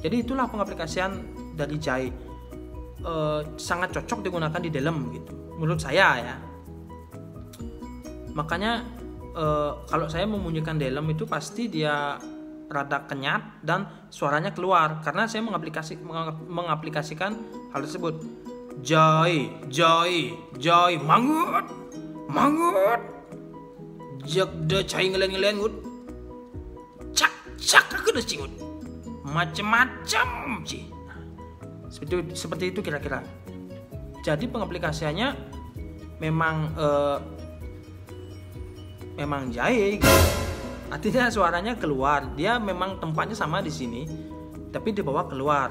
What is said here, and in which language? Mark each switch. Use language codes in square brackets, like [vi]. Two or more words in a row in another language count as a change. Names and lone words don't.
[id] Jadi itulah pengaplikasian dari jahe. Sangat cocok digunakan di dalam gitu, menurut saya ya. Makanya kalau saya membunyikan dalam itu pasti dia rada kenyat dan suaranya keluar, karena saya mengaplikasikan hal tersebut. Jahe, jahe, jahe, mangut, mangut, jagda cai ngelen gut, cak cak aku udah cingut, macem-macem sih. Seperti itu kira-kira. Jadi pengaplikasiannya memang jahe gitu. Artinya suaranya keluar. Dia memang tempatnya sama di sini, tapi dibawa keluar.